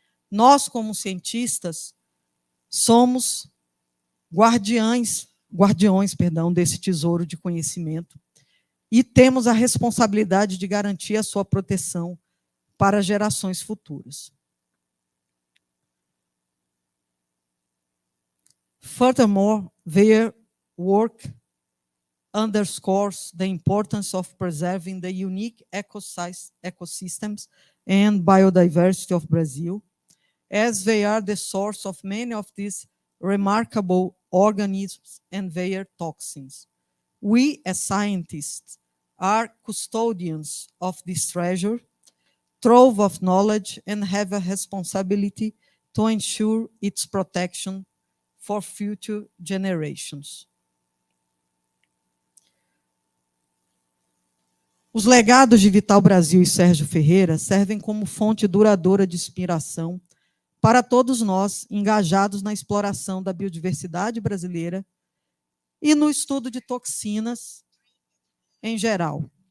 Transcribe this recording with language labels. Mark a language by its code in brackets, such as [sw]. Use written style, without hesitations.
[pt] Nós, como cientistas, somos guardiões desse tesouro de conhecimento e temos a responsabilidade de garantir a sua proteção para gerações futuras. [en] Furthermore, their work underscores the importance of preserving the unique ecosystems and biodiversity of Brazil, as they are the source of many of these remarkable organisms and their toxins. We, as scientists, are custodians of this treasure, trove of knowledge, and have a responsibility to ensure its protection for future generations. [pt] Os legados de Vital Brasil e Sérgio Ferreira servem como fonte duradoura de inspiração para todos nós engajados na exploração da biodiversidade brasileira e no estudo de toxinas em geral.